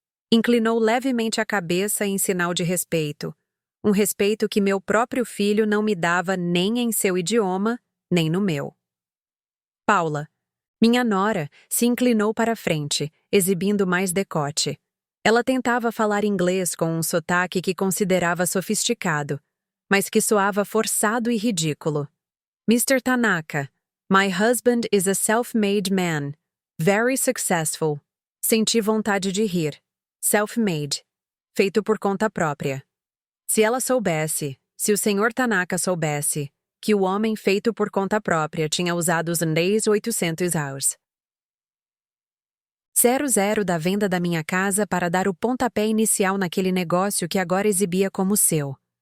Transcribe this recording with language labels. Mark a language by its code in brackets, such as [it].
[pt] Inclinou levemente a cabeça em sinal de respeito, um respeito que meu próprio filho não me dava nem em seu idioma, nem no meu. Paula, minha nora, se inclinou para a frente, exibindo mais decote. Ela tentava falar inglês com um sotaque que considerava sofisticado, mas que soava forçado e ridículo. [en] Mr. Tanaka, my husband is a self-made man, very successful. [pt] Senti vontade de rir. Self-made. Feito por conta própria. Se ela soubesse, se o Sr. Tanaka soubesse, que o homem feito por conta própria tinha usado os 800 hours. 00 da venda da minha casa para dar o pontapé inicial naquele negócio que agora exibia como seu.